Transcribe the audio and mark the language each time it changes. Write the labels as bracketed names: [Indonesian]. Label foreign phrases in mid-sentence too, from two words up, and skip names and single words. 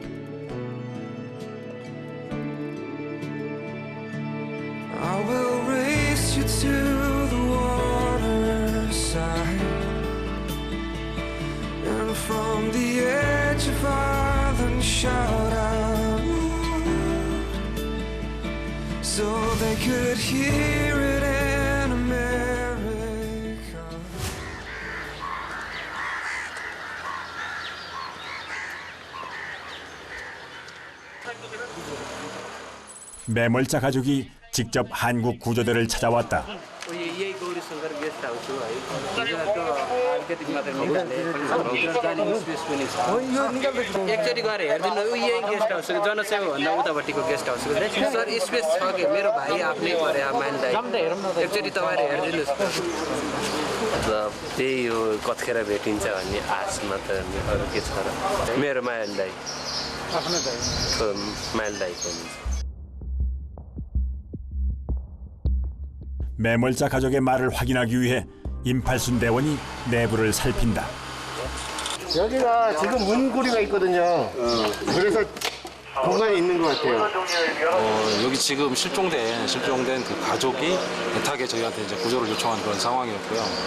[English] I will race you to the waterside, and from the edge of island shout out, so they could hear it in America. [Korean] 매몰자 가족이 직접 한국 구조대를 찾아왔다. [Nepali] यही गौरी शङ्कर [English] guest house [Nepali] हो है यहाँको अलिकति मात्रै निकाल्ने जाने स्पेस पनि छ एकचोटि गएर हेरिदिनु यही [English] guest house [Nepali] हो जनसेवा भन्दा उतापट्टिको गेस्ट हाउस हो सर स्पेस छ कि मेरो भाइ आफ्नै परे मान्दै एकचोटि तपाईँहरू हेरिदिनुहोस् त्यही हो कतिखेर भेटिन्छ भन्ने आशमा त अरू के छ र मेरो माइल दाइ आफ्नो दाइ माइल दाइको [Korean] 매몰자 가족의 말을 확인하기 위해 임팔순 대원이 내부를 살핀다. 여기가 지금 문고리가 있거든요. 그래서 공간이 있는 것 같아요. 여기 지금 실종된 그 가족이 애타게 저희한테 이제 구조를 요청한 그런 상황이었고요.